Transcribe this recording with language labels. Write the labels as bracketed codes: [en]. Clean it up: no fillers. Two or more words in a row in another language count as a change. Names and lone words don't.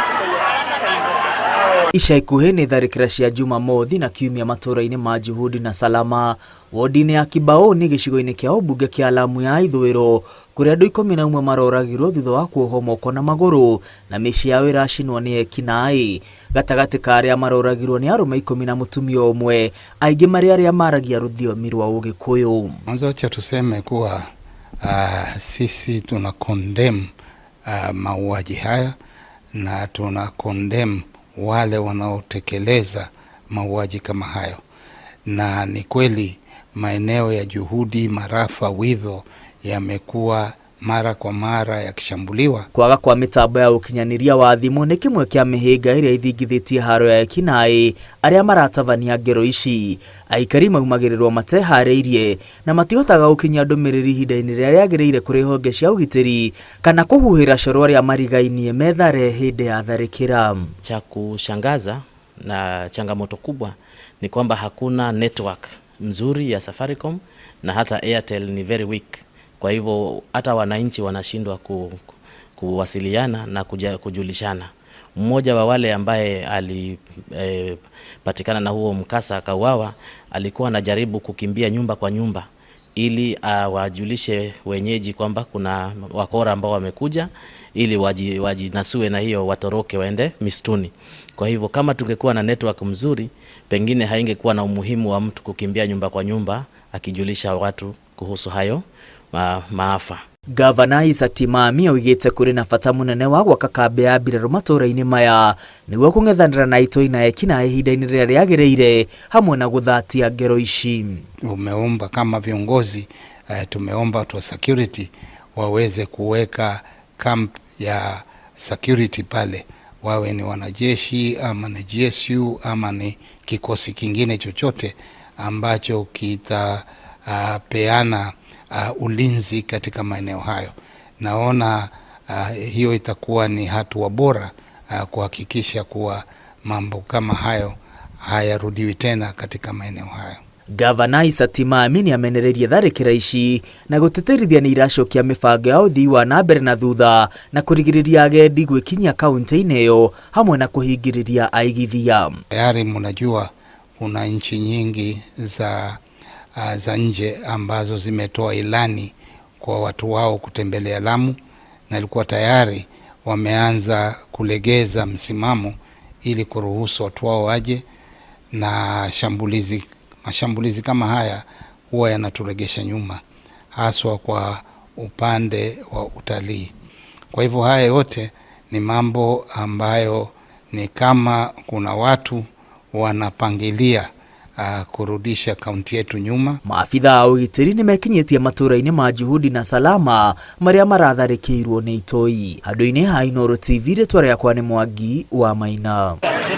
[ki] Ica ikuhi ni tharikira cia Jumamothi na Kiumia matura-ini ma Juhudi na Salama, wodi-ini ya Kibaoni gicigo-ini kia ubunge kia Lamu ya ithwiro, kuria andu 11 maroragirwo thutha wa kuohwo moko na maguru na micii yao iracinwo ni ekinaĩ. Gatagati ka aria maroragirwo ni arume 10 na mutumia umwe, aingi mari aria maragia rũthiomi rwa Ũgĩkũyũ. [sw] Mwanzo acha tuseme kuwa sisi tuna condemn mauaji haya na tuna condemn wale wanaotekeleza mauaji kama hayo. Na ni kweli maeneo ya Juhudi, Marafa, Widho yamekuwa mara kwa mara yakishambuliwa. [ki] Kwaga kwa mitambo ya ukinyaniria wa thimu ni kimwe kia mihinga iria ithingithitie haro ya ekinaĩ aria maratavania ngero ici. Aikari maumagirirwo matehariirie na matihotaga gukinyia ndumiriri ihinda-ini riria riagiriire kuri honge cia ugitiri kana kuhuhira coro aria marigainie methare hindi ya tharikira. [sw] Cha kushangaza na changamoto kubwa ni kwamba hakuna network mzuri ya Safaricom na hata Airtel ni [en] very weak. [sw] Kwa hivyo hata wananchi wanashindwa kuwasiliana na kujulishana. Mmoja wa wale ambaye alipatikana na huo mkasa akauawa alikuwa anajaribu kukimbia nyumba kwa nyumba ili wajulishe wenyeji kwamba kuna wakora ambao wamekuja ili wajinasue na hiyo watoroke waende mistuni. Kwa hivyo kama tungekuwa na network mzuri, pengine haingekuwa na umuhimu wa mtu kukimbia nyumba kwa nyumba akijulisha watu kuhusu hayo maafa. [ki] Gavana Isaac Timami oigite kuri na bata munene wa gwaka kambi ya mbirarũ matura-ini maya niguo kung'ethanĩra na itoi na ekinaĩ ihinda-ini rĩrĩa rĩagĩrĩire hamwe na guthatia ngero ici. [sw] Umeomba kama viongozi tumeomba watu wa security waweze kuweka camp ya security pale, wawe ni wanajeshi ama ni GSU ama ni kikosi kingine chochote ambacho kitapeana ulinzi katika maeneo hayo. Naona hiyo itakuwa ni hatua bora kuhakikisha kuwa mambo kama hayo hayarudiwi tena katika maeneo hayo. [ki] Gavana Isaac Timami ni amenererie tharikira ici na gũtĩtĩrithia ni iracokia mibango ya ũthii wa na mbere na thutha na kurigiriria agendi gwikinyia kaunti-ini iyo hamwe na kuhingiriria aigithia. [sw] Tayari mnajua kuna nchi nyingi za nje ambazo zimetoa ilani kwa watu wao kutembelea Lamu na ilikuwa tayari wameanza kulegeza msimamo ili kuruhusu watu wao waje, na mashambulizi kama haya huwa yanaturegesha nyuma haswa kwa upande wa utalii. Kwa hivyo haya yote ni mambo ambayo ni kama kuna watu wanapangilia kurudisha kaunti yetu nyuma. [ki] Maafitha a ugitiri ni mekinyetie matura-ini ma Juhudi na Salama maria maratharikirwo ni itoi. Handu-ini ha Inooro TV ritwa riakwa ni Mwangi wa Maina.